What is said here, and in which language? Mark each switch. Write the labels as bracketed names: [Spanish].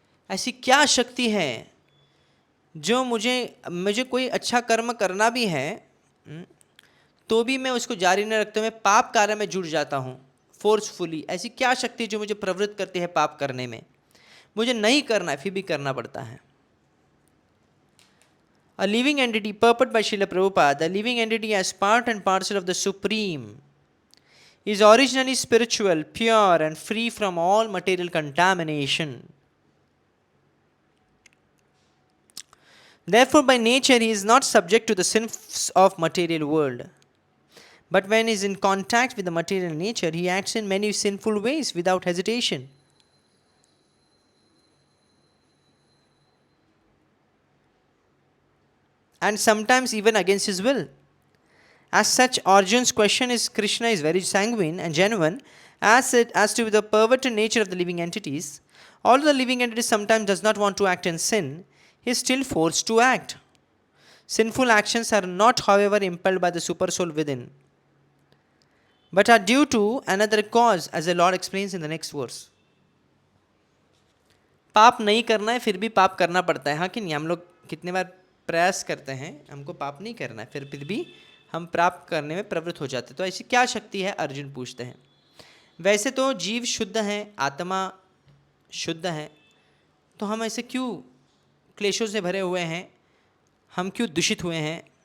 [Hindi] ऐसी क्या शक्ति है जो मुझे कोई अच्छा कर्म करना भी है तो भी मैं उसको जारी न रखते हुए पाप कार्य में जुड़ जाता हूँ फोर्सफुली? ऐसी क्या शक्ति जो मुझे प्रवृत्त करती है पाप करने में? मुझे नहीं करना है फिर भी करना पड़ता है. [English] A living entity, purport by Srila Prabhupada, a living entity as part and parcel of the Supreme, is originally spiritual, pure and free from all material contamination. Therefore, by nature, he is not subject to the sins of material world. But when he is in contact with the material nature, he acts in many sinful ways without hesitation. And sometimes even against his will. As such, Arjun's question is Krishna is very sanguine and genuine as to the perverted nature of the living entities. Although the living entity sometimes does not want to act in sin, he is still forced to act. Sinful actions are not, however, impelled by the supersoul within, but are due to another cause, as the Lord explains in the next verse. [Hindi] पाप नहीं करना है फिर भी पाप करना पड़ता है, हाँ कि नहीं? हम लोग कितने बार प्रयास करते हैं हमको पाप नहीं करना है, फिर भी हम प्राप्त करने में प्रवृत्त हो जाते हैं. तो ऐसी क्या शक्ति है, अर्जुन पूछते हैं. वैसे तो जीव शुद्ध हैं, आत्मा शुद्ध है, तो हम ऐसे क्यों क्लेशों से भरे हुए हैं, हम क्यों दूषित हुए हैं?